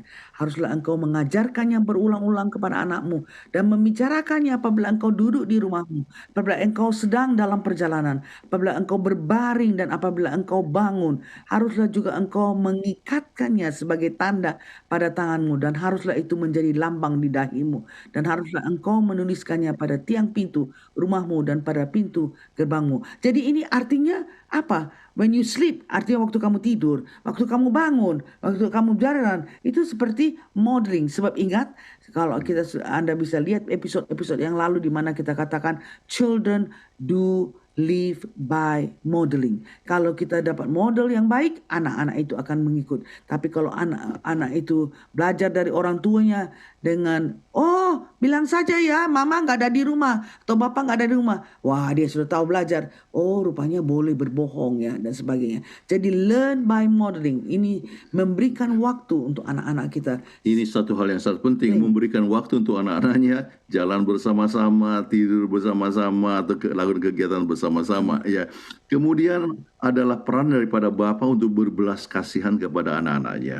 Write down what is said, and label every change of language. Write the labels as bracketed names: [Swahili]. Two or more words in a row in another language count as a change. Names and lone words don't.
[Indonesian] Haruslah engkau mengajarkannya berulang-ulang kepada anakmu dan membicarakannya apabila engkau duduk di rumahmu, apabila engkau sedang dalam perjalanan, apabila engkau berbaring dan apabila engkau bangun. Haruslah juga engkau mengikatkannya sebagai tanda pada tanganmu dan haruslah itu menjadi lambang di dahimu dan haruslah engkau menuliskannya pada tiang pintu rumahmu dan pada pintu gerbangmu. Jadi ini artinya apa? [English] When you sleep, [Indonesian] artinya waktu kamu tidur, waktu kamu bangun, waktu kamu berjalan, itu seperti modeling. Sebab ingat, kalau Anda bisa lihat episode-episode yang lalu di mana kita katakan [English] children do live by modeling. [Indonesian] Kalau kita dapat model yang baik, anak-anak itu akan mengikut. Tapi kalau anak-anak itu belajar dari orang tuanya dengan, bilang saja ya, mama nggak ada di rumah, atau bapak nggak ada di rumah. Wah, dia sudah tahu belajar. Rupanya boleh berbohong ya, dan sebagainya. Jadi [English] learn by modeling. [Indonesian] Ini memberikan waktu untuk anak-anak kita. Ini satu hal yang sangat penting, memberikan waktu untuk anak-anaknya, jalan bersama-sama, tidur bersama-sama, atau lakukan kegiatan bersama-sama. Ya. Kemudian adalah peran daripada Bapa untuk berbelas kasihan kepada anak-anaknya.